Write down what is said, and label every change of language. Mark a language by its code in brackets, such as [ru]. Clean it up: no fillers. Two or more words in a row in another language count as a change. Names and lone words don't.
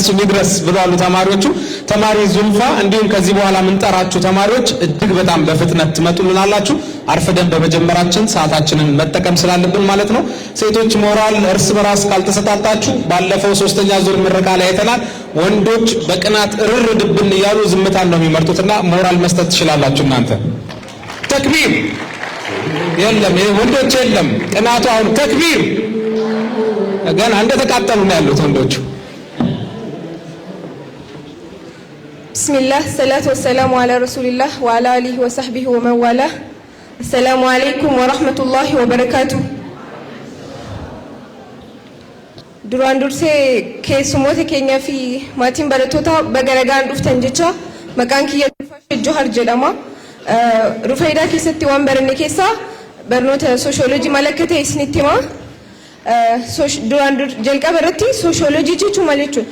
[am] ይድረስ ብለዋል ተማሪዎቹ። ተማሪ ዙልፋ እንዲሁም ከዚህ በኋላ ምንጠራችሁ ተማሪዎች እጅግ በጣም በፍጥነት ትመጡልናላችሁ። አርፈደን በመጀመራችን ሰዓታችንን መጠቀም ስላለብን ማለት ነው። ሴቶች ሞራል እርስ በራስ ካልተሰጣጣችሁ ባለፈው 3ኛ ዙር ምረቃ ላይ አይተናል። ወንዶች በቅናት እርር ድብን እያሉ ዝምታን ነው የሚመርጡትና ሞራል መስጠት ትችላላችሁ እናንተ። ተክቢር የለም ወንዶች የለም ቅናቱ አሁን ተክቢር ገና እንደተቃጠሉ ነው ያሉት ወንዶቹ። [ar] بسم الله الصلاة والسلام على رسول الله وعلى آله وصحبه ومن والاه السلام عليكم ورحمة الله وبركاته። [om] ዱራን ዱርሴ keessummoota keenyaa fi maatiin barattoota bagaragaan dhuftan jecha maqaan kiyya Johar jedhama. Rufaidaa keessatti waan baranne keessaa barnoota sooshoolojii malakkate isinitti hima. Duraan jalqaba irratti sooshoolojii jechuun maal jechuudha?